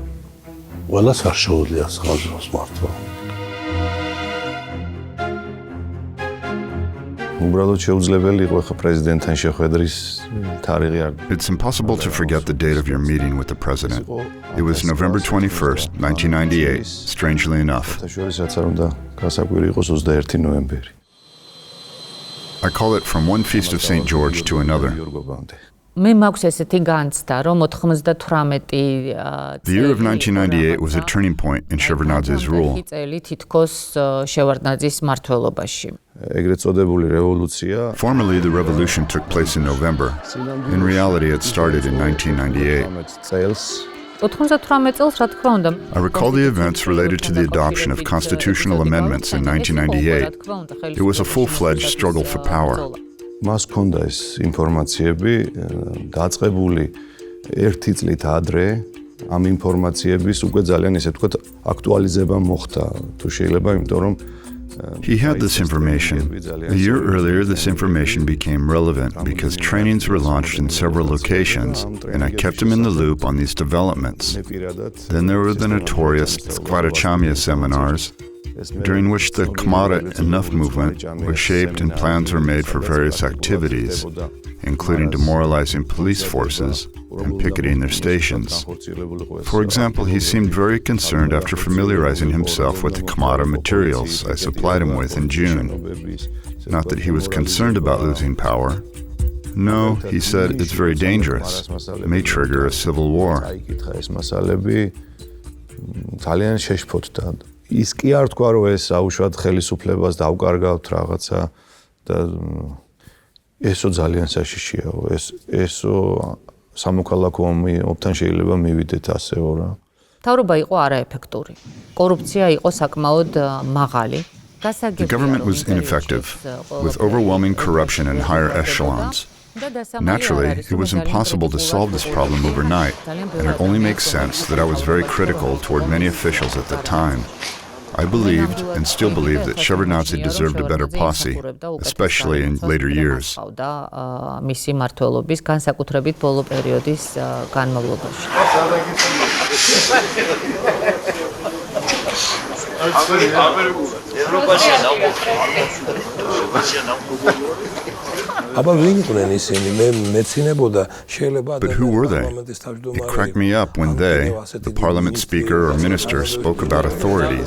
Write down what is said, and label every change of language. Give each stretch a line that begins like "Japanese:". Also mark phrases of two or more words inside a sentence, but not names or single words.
English: It's impossible to forget the date of your meeting with the president. It was November 21st, 1998, strangely enough. I call it from one feast of St. George to another.
Georgian: მე მაქვს ესეთი განცდა, რომ 98
English: The year of 1998 was a turning point in Shevardnadze's rule.
Georgian: წელი თითქოს შევარდნაძის მმართველობაში.
English: Formally, the revolution took place in November. In reality, it started in 1998.
Georgian: 98 წელს, რა თქმა უნდა,
English: I recall the events related to the adoption of constitutional amendments in 1998. It was a full-fledged struggle for power.
Georgian: მას ჰქონდა ეს ინფორმაციები დაწყებული ერთი წლით ადრე ამ ინფორმაციების უკვე ძალიან ესე ვთქვათ აქტუალიზება მოხდა თუ შეიძლება იმიტომ რომ
English: He had this information. A year earlier, this information became relevant because trainings were launched in several locations, and I kept him in the loop on these developments. Then there were the notorious Skvarachamya seminars, during which the Khmara Enough movement was shaped and plans were made for various activities, including demoralizing police forces and picketing their stations. For example, he seemed very concerned after familiarizing himself with the Khmara materials I supplied him with in June. Not that he was concerned about losing power. No, he said it's very dangerous. It may trigger a civil war.
Georgian: ის კი არ თქვა რომ ეს აუშვათ ხელისუფლებას დავკარგავთ რაღაცა და ესო ძალიან საშიშია ესო სამოქალაქო ომთან შეიძლება მივიდეთ ასეო რა თავრობა იყო არაეფექტური კორუფცია იყო საკმაოდ მაღალი
English: The government was ineffective with overwhelming corruption in higher echelons. Naturally, it was impossible to solve this problem overnight, and it only makes sense that I was very critical toward many officials at the time. I believed and still believe that Shevardnadze deserved a better posse, especially in later years.
Georgian: მისი მმართველობის განსაკუთრებით ბოლო პერიოდის განმავლობაში.
English: But who were they? It cracked me up when they, the parliament speaker or minister, spoke about authorities.